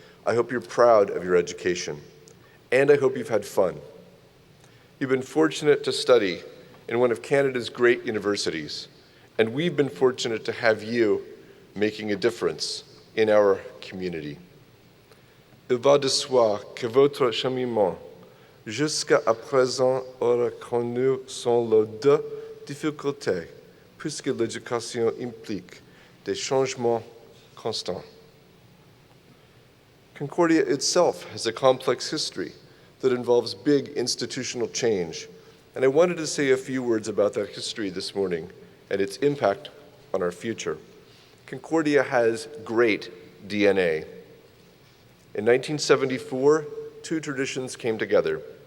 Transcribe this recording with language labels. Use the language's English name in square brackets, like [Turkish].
[English] I hope you're proud of your education, and I hope you've had fun. You've been fortunate to study in one of Canada's great universities, and we've been fortunate to have you making a difference in our community. [French] Il va de soi que votre cheminement jusqu'à présent aura connu son lot de difficultés, puisque l'éducation implique des changements constants. [English] Concordia itself has a complex history that involves big institutional change, and I wanted to say a few words about that history this morning and its impact on our future. Concordia has great DNA. In 1974, two traditions came together.